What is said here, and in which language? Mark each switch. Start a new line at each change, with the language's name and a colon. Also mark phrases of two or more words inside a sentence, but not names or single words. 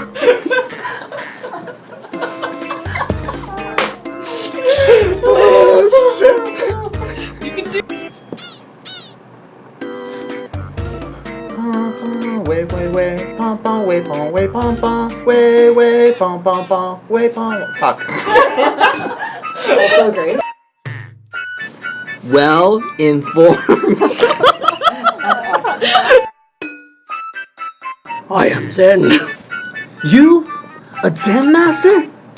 English: Oh shit! You can do. Pom pom way way way pom pom way pom way pom pom way way pom pom pom way pom. Fuck. That's so great. Well informed. I am Zen. You? A Zen master?